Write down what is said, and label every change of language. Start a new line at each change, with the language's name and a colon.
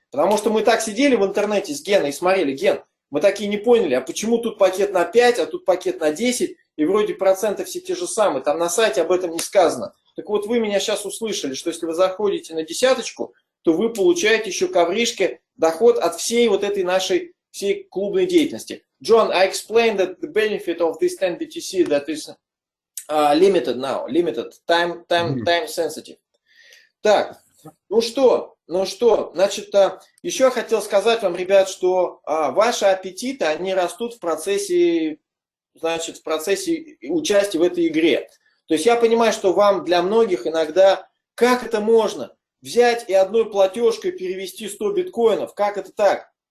Russian: Потому что мы так сидели в интернете с Геной и смотрели, Ген, мы такие не поняли, а почему тут пакет на 5, а тут пакет на 10, и вроде проценты все те же самые, там на сайте об этом не сказано. Так вот вы меня сейчас услышали, что если вы заходите на десяточку, то вы получаете еще ковришки, доход от всей вот этой нашей всей клубной деятельности.
English: John, I explained that the benefit of this 10 BTC that is limited now, limited, time sensitive.
Russian: Так, ну что, значит, еще я хотел сказать вам, ребят, что ваши аппетиты, они растут в процессе участия в этой игре. То есть я понимаю, что вам для многих иногда, как это можно взять и одной платежкой перевести 100 биткоинов, как это так?